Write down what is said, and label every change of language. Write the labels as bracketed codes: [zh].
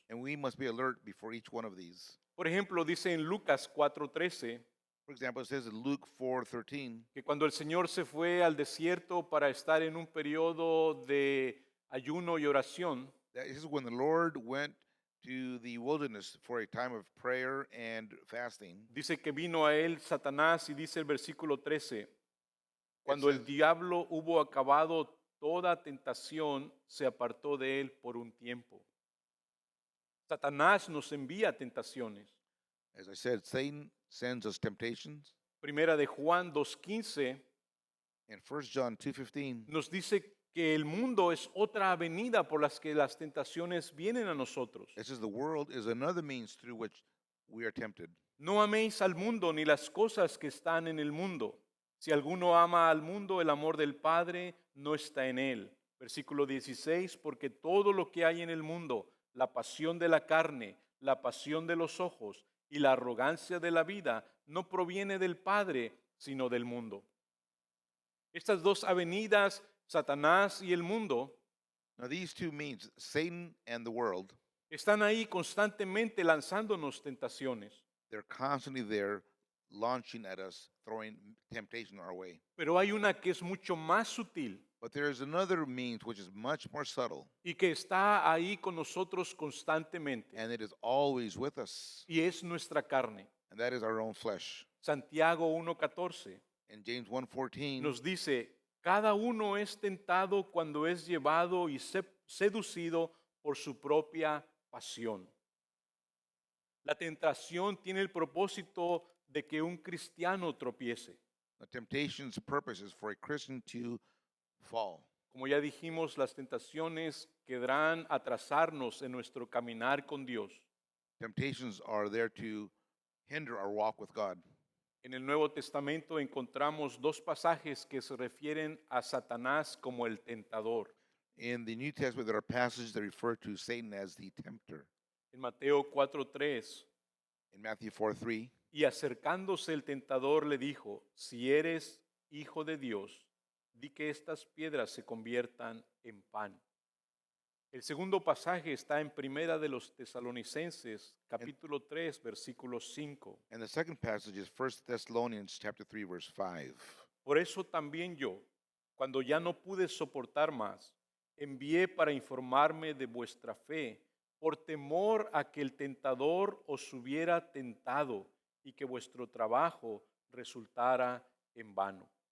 [en] And we must be alert before each one of these. [es] Por ejemplo, dice en Lucas 4:13 [en] For example, it says in Luke 4:13, [es] que cuando el Señor se fue al desierto para estar en un periodo de ayuno y oración, [en] that this is when the Lord went to the wilderness for a time of prayer and fasting. [es] dice que vino a él Satanás y dice el versículo 13, cuando el [en] says- [es] diablo hubo acabado toda tentación, se apartó de él por un tiempo. Satanás nos envía tentaciones. [en] As I said, Satan sends us temptations. [es] Primera de Juan 2:15 [en] In 1 John 2:15, [es] nos dice que el mundo es otra avenida por las que las tentaciones vienen a nosotros. [en] it says the world is another means through which we are tempted. [es] No améis al mundo ni las cosas que están en el mundo. Si alguno ama al mundo, el amor del Padre no está en él. Versículo 16, porque todo lo que hay en el mundo, la pasión de la carne, la pasión de los ojos y la arrogancia de la vida, no proviene del Padre, sino del mundo. Estas dos avenidas, Satanás y el mundo, [en] Now, these two means, Satan and the world, [es] están ahí constantemente lanzándonos tentaciones. [en] they're constantly there launching at us, throwing temptation our way. [es] Pero hay una que es mucho más sutil [en] But there is another means which is much more subtle, [es] y que está ahí con nosotros constantemente, [en] and it is always with us, [es] y es nuestra carne. [en] and that is our own flesh. [es] Santiago 1:14 [en] In James 1:14, [es] nos dice, cada uno es tentado cuando es llevado y seducido por su propia pasión. La tentación tiene el propósito de que un cristiano tropiece. [en] the temptation's purpose is for a Christian to fall. [es] Como ya dijimos, las tentaciones quedarán atrasarnos en nuestro caminar con Dios. [en] Temptations are there to hinder our walk with God. [es] En el Nuevo Testamento encontramos dos pasajes que se refieren a Satanás como el tentador. [en] In the New Testament, there are passages that refer to Satan as the tempter. [es] En Mateo 4:3, [en] In Matthew 4:3, [es] y acercándose el tentador le dijo, si eres hijo de Dios, di que estas piedras se conviertan en pan. El segundo pasaje está en Primera de los Tesalonicenses, capítulo 3, versículo 5. [en] and the second passage is 1 Thessalonians chapter 3, verse 5. [es] Por eso también yo, cuando ya no pude soportar más, envié para informarme de vuestra fe, por temor a que el tentador os hubiera tentado y que vuestro trabajo resultara en vano.